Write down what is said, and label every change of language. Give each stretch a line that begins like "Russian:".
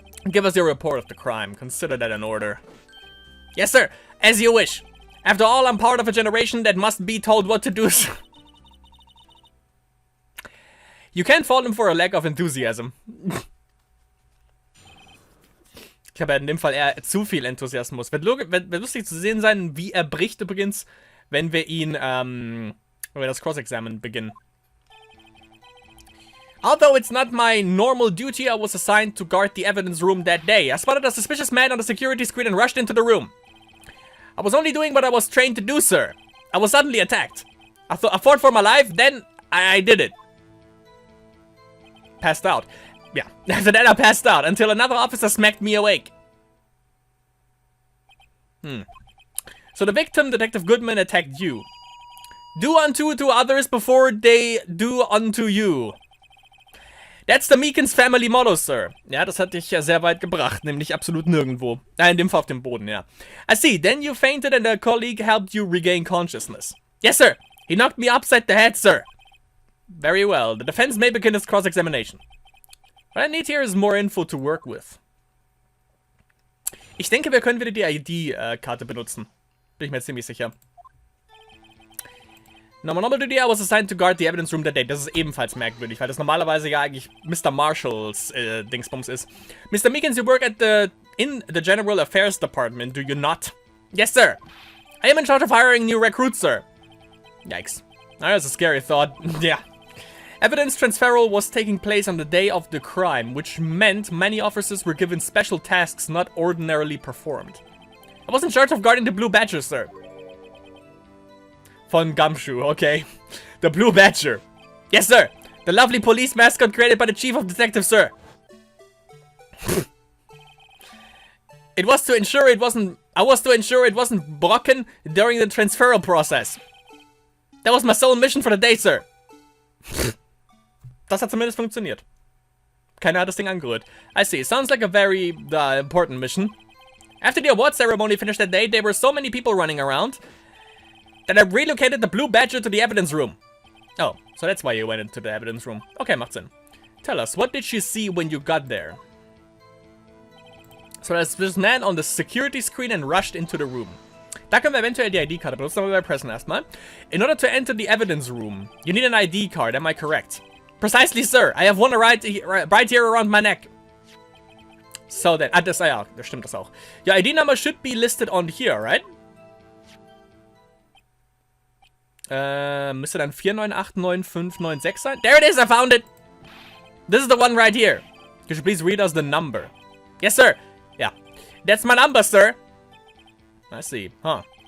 English: Give us your report of the crime. Consider that an order. Yes, sir. As you wish. After all, I'm part of a generation that must be told what to do, sir. You can't fault him for a lack of enthusiasm.
German: Ich habe ja in dem Fall eher zu viel Enthusiasmus. Wird lustig zu sehen sein, wie er bricht übrigens, wenn wir ihn, wenn wir das Cross-Examen beginnen.
English: Although it's not my normal duty, I was assigned to guard the evidence room that day. I spotted a suspicious man on the security screen and rushed into the room. I was only doing what I was trained to do, sir. I was suddenly attacked. I fought for my life, then I did it. Passed out. Yeah, after that I passed out until another officer smacked me awake. So the victim, Detective Goodman, attacked you. Do unto to others before they do unto you. That's the Meekins Family Motto, Sir.
German: Ja, das hat dich ja sehr weit gebracht, nämlich absolut nirgendwo. In dem Fall auf dem Boden, ja.
English: I see, then you fainted and a colleague helped you regain consciousness. Yes, sir. He knocked me upside the head, sir. Very well. The defense may begin its cross-examination. What I need here is more info to work with.
German: Ich denke, wir können wieder die ID-Karte benutzen. Bin ich mir ziemlich sicher.
English: Normal duty, I was assigned to guard the evidence room that day.
German: Das ist ebenfalls merkwürdig, weil das normalerweise ja eigentlich Mr. Marshalls Dingsbums ist. Mr.
English: Meekins, you work in the General Affairs Department, do you not? Yes, sir. I am in charge of hiring new recruits, sir. Yikes. That's a scary thought. Yeah. Evidence transferal was taking place on the day of the crime, which meant many officers were given special tasks not ordinarily performed. I was in charge of guarding the Blue Badger, sir. Von Gumshoe, okay. The Blue Badger. Yes, sir. The lovely police mascot created by the chief of detectives, sir. I was to ensure it wasn't broken during the transferal process. That was my sole mission for the day, sir.
German: Das hat zumindest funktioniert. Keiner hat das Ding angerührt.
English: I see. Sounds like a very important mission. After the award ceremony finished that day, there were so many people running around that I relocated the Blue Badger to the evidence room. Oh, so that's why you went into the evidence room. Okay,
German: macht Sinn.
English: Tell us, what did you see when you got there? So there's this man on the security screen and rushed into the room.
German: Da können wir eventuell die ID-Karte benutzen, aber wir pressen erstmal.
English: In order to enter the evidence room, you need an ID card, am I correct? Precisely, sir. I have one right here around my neck.
German: So then, das stimmt das auch.
English: Your ID number should be listed on here, right?
German: Müsste dann 4989596 sein?
English: There it is, I found it! This is the one right here. Could you please read us the number? Yes, sir. Yeah. That's my number, sir. I see. Huh.